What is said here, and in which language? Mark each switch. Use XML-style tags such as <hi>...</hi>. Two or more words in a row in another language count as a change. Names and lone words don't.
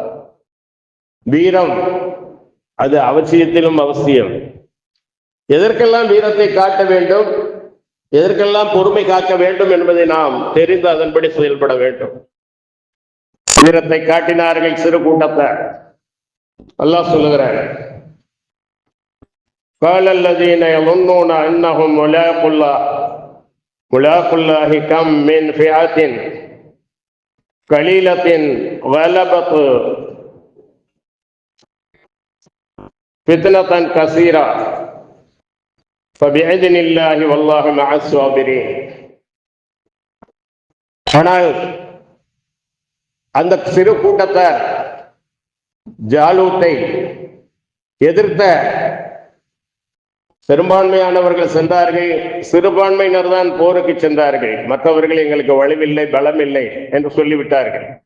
<ta>வீரம் அது அவசியத்திலும் அவசியம். எதற்கெல்லாம் வீரத்தை காட்ட வேண்டும், எதற்கெல்லாம் பொறுமை காக்க வேண்டும் என்பதை நாம் தெரிந்து அதன்படி செயல்பட வேண்டும். வீரத்தை காட்டினார்கள் சிறு கூட்டத்தார். அல்லாஹ் சொல்லுகிறார்,</ta> <ar>قال الذين يظنون انهم ملاقو الله كم من فئة قليلة غلبت فِتْنَةً كَثِيرًا فَبِإِذْنِ اللَّهِ وَاللَّهُ مَعَ الصَّابِرِينَ.</ar> <ta>ஆனால் அந்த சிறு கூட்டத்தார் ஜாலூத்தை எதிர்த்த பெரும்பான்மையானவர்கள் சென்றார்கள். சிறுபான்மையினர் தான் போருக்கு சென்றார்கள். மற்றவர்கள் எங்களுக்கு வலுவில்லை, பலம் இல்லை என்று சொல்லிவிட்டார்கள்.</ta>